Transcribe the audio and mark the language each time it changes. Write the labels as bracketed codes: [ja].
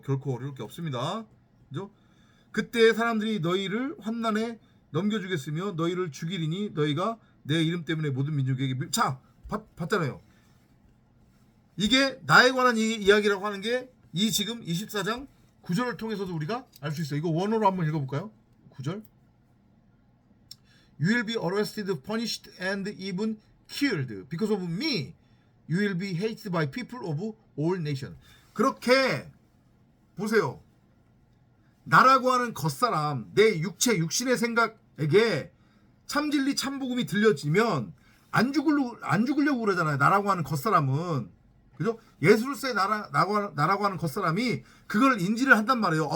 [ko] 결코 어려울 게 없습니다. 그죠? 그때 사람들이 너희를 환난에 넘겨주겠으며 너희를 죽이리니 너희가 내 이름 때문에 모든 민족에게 자 봤잖아요. 이게 나에 관한 이야기라고 하는 게 이 지금 24장 9절을 통해서도 우리가 알 수 있어요. 이거 원어로 한번 읽어볼까요? 9절. [en] You will be arrested, punished, and even killed because of me. You will be hated by people of all nations. [ko] 그렇게 보세요. 나라고 하는 겉사람, 내 육신의 생각에게 참진리 참복음이 들려지면 안 죽으려고 그러잖아요. 나라고 하는 겉사람은. 그죠? 예수로서의 나라고 하는 겉사람이 그걸 인지를 한단 말이에요.